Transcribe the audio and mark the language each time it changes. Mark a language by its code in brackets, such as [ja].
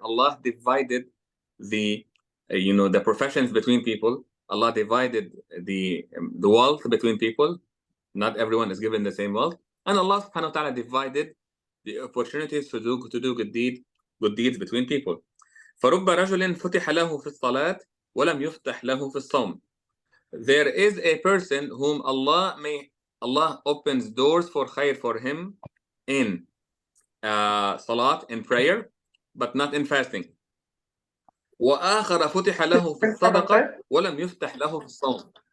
[en] Allah divided the the professions between people. Allah divided the wealth between people. Not everyone is given the same wealth, and Allah subhanahu wa ta'ala divided the opportunities to do good deeds between people. [ar] فرب رجل فتح له في الصلاة ولم يفتح له في الصوم. [en] There is a person whom Allah opens doors for khair for him in salat, in prayer, but not in fasting. [ar] وآخر فتح له في الصدقة ولم يفتح له في الصوم.